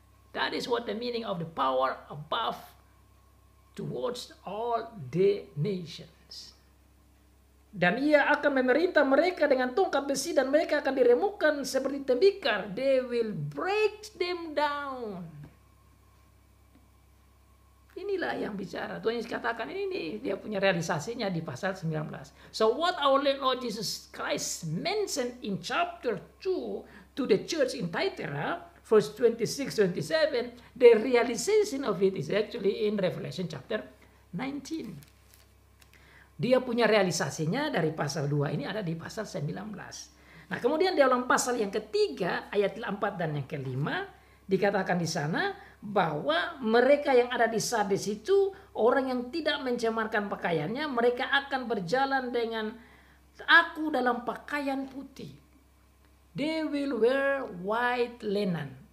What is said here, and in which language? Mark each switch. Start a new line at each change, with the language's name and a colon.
English: That is what the meaning of the power above towards all the nations.
Indonesian: Dan ia akan memerintah mereka dengan tongkat besi, dan mereka akan diremukkan seperti tembikar.
English: They will break them down.
Indonesian: Inilah yang bicara. Tuhan Yesus katakan ini dia punya realisasinya di pasal 19.
English: So what our Lord Jesus Christ mentioned in chapter 2 to the church in Thyatira, verse 26-27, the realization of it is actually in Revelation chapter 19.
Indonesian: Dia punya realisasinya dari pasal 2 ini ada di pasal 19. Nah, kemudian dalam pasal yang ketiga, ayat 4 dan yang kelima, dikatakan di sana bahwa mereka yang ada di Sardes itu, orang yang tidak mencemarkan pakaiannya, mereka akan berjalan dengan aku dalam pakaian putih.
English: They will wear white linen.